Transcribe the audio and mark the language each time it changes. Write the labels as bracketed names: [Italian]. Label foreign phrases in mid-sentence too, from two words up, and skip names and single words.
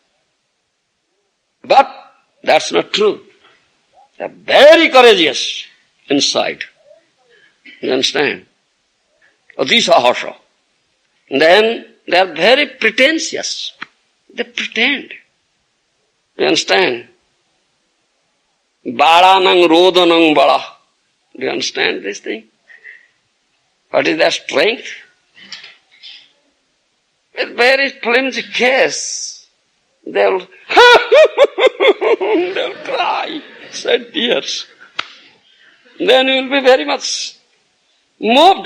[English] But that's not true. They are very courageous inside. You understand? Atisahasha. Then they are very pretentious. They pretend. You understand? [Sanskrit] बालानां रोदनं बलं. [English] Do you understand this thing? What is their strength? It's very flimsy case. They'll they'll cry, shed tears. Then you will be very much moved.